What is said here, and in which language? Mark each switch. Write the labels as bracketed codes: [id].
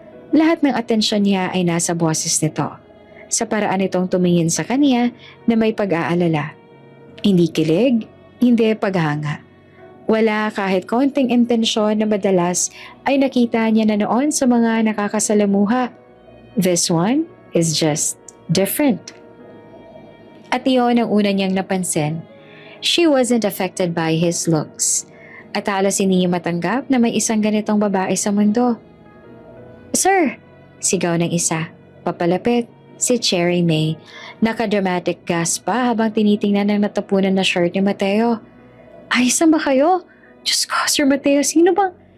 [tl] Lahat ng atensyon niya ay nasa boses nito. Sa paraan itong tumingin sa kanya na may pag-aalala. Hindi kilig, hindi paghanga. Wala kahit konting intensyon na madalas ay nakita niya na noon sa mga nakakasalamuha. [en] This one is just different. [tl] At iyon ang una niyang napansin. [en] She wasn't affected by his looks. [tl] At halos hindi niya matanggap na may isang ganitong babae sa mundo. "Sir!" Sigaw ng isa. Papalapit. Si Cherry May, naka-dramatic gasp pa habang tinitingnan ng natapunan na shirt ni Mateo. "Ayos na ba kayo? Diyos ko, Sir Mateo, sino bang..."